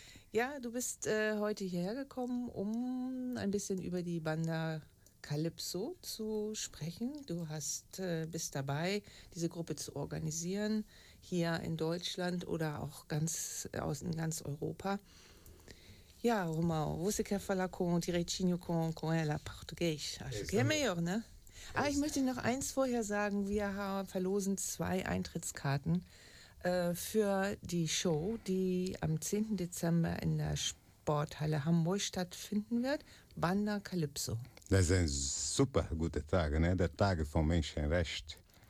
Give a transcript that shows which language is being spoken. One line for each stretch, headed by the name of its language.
German: Ja, du bist heute hierher gekommen, um ein bisschen über die Banda Calypso zu sprechen. Du bist dabei, diese Gruppe zu organisieren, hier in Deutschland oder auch in ganz Europa.
Portuguese: Ja, Romão, você quer falar com o direitinho com ela, português? Acho que é melhor, né?
German: Ah, ich möchte noch eins vorher sagen. Wir verlosen zwei Eintrittskarten für die Show, die am 10. Dezember in der Sporthalle Hamburg stattfinden wird, Banda Calypso. Das ist ein super guter Tag, ne? Der Tag vom Menschenrecht.